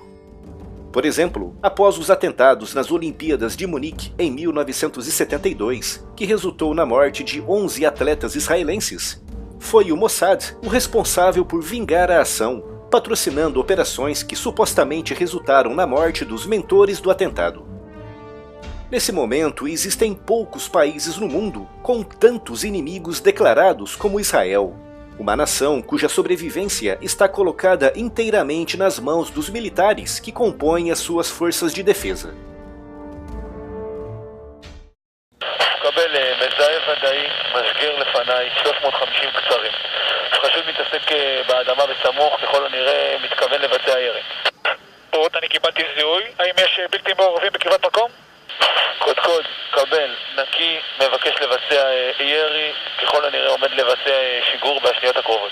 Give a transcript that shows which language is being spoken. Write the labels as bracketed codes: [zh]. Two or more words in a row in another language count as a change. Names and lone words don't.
[pt] Por exemplo, após os atentados nas Olimpíadas de Munique em 1972, que resultou na morte de 11 atletas israelenses, foi o Mossad o responsável por vingar a ação, patrocinando operações que supostamente resultaram na morte dos mentores do atentado. Nesse momento, existem poucos países no mundo com tantos inimigos declarados como Israel. Uma nação cuja sobrevivência está colocada inteiramente nas mãos dos militares que compõem as suas forças de defesa. [he] מזהה ודאי, משגר לפניי, 350 קצרים. חשוד מתעסק באדמה בסמוך, ככל הנראה מתכוון לבצע ירי. פורט, אני קיבלתי זיהוי. האם יש בלתי מעורבים בקרבת מקום? קוד, קבל, נקי, מבקש לבצע ירי, ככל הנראה עומד לבצע שיגור בשניות הקרובות.